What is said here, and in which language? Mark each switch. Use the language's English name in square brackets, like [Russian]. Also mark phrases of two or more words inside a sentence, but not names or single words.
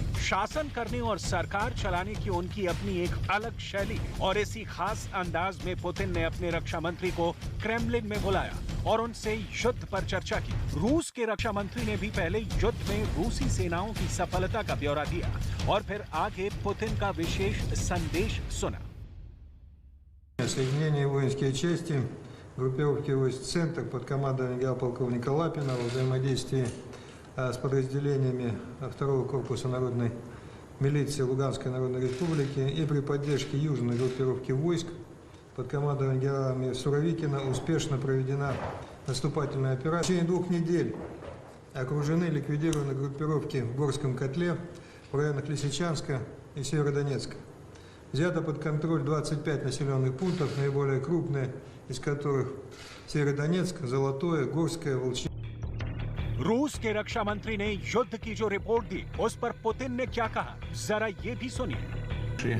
[Hindi] शासन करने और सरकार चलाने की उनकी अपनी एक अलग शैली है और इसी खास अंदाज में पुतिन ने अपने रक्षा मंत्री को क्रेमलिन में बुलाया और उनसे युद्ध पर चर्चा की। रूस के रक्षा मंत्री ने भी पहले युद्ध में रूसी सेनाओं की सफलता का ब्यौरा दिया और फिर आगे पुतिन का विशेष संदेश सुना। [Russian] Соединение воинские части, группировки войск «Центр» под командованием генерал-полковника Лапина во взаимодействии с подразделениями 2-го корпуса народной милиции Луганской Народной Республики и при поддержке южной группировки войск под командованием генерала Суровикина успешно проведена наступательная операция. В течение 2 недель окружены и ликвидированы группировки в Горском котле, в районах Лисичанска и Северодонецка. Взято под контроль 25 населенных пунктов, наиболее крупные из которых Северодонецк, Золотое, Горское, Волчье. [Hindi] रूस के रक्षा मंत्री ने युद्ध की जो रिपोर्ट दी, उस पर पुतिन ने क्या कहा, जरा ये भी सुनिए।